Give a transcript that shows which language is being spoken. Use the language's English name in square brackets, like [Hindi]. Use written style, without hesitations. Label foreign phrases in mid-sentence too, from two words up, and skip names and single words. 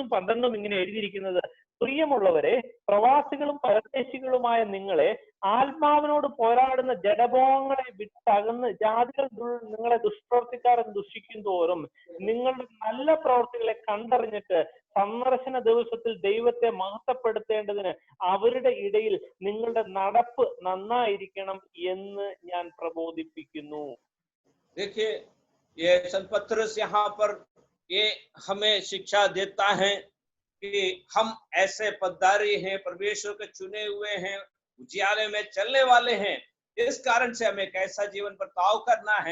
[Malayalam] 12ഉം ഇങ്ങനെ എഴുതിയിരിക്കുന്നത്: പ്രിയമുള്ളവരെ, പ്രവാസികളും പരദേശികളുമായ നിങ്ങളെ ആത്മാവിനോട് പോരാടുന്ന ജഡഭോഗങ്ങളെ വിട്ടകന്ന് ജാതികൾ നിങ്ങളെ ദുഷ്പ്രവർത്തിക്കാരെന്ന് ദുഷിക്കും തോറും നിങ്ങളുടെ നല്ല പ്രവർത്തികളെ കണ്ടറിഞ്ഞിട്ട് സന്ദർശന ദിവസത്തിൽ ദൈവത്തെ മഹത്വപ്പെടുത്തേണ്ടതിന് അവരുടെ ഇടയിൽ നിങ്ങളുടെ നടപ്പ് നന്നായിരിക്കണം എന്ന് ഞാൻ പ്രബോധിപ്പിക്കുന്നു. [Hindi] देखिए, ये संत पत्रस यहाँ पर ये हमें शिक्षा देता है कि हम ऐसे पदारी हैं, परमेश्वर के चुने हुए हैं, उजियाले में चलने वाले हैं। इस कारण से हमें कैसा जीवन बर्ताव करना है।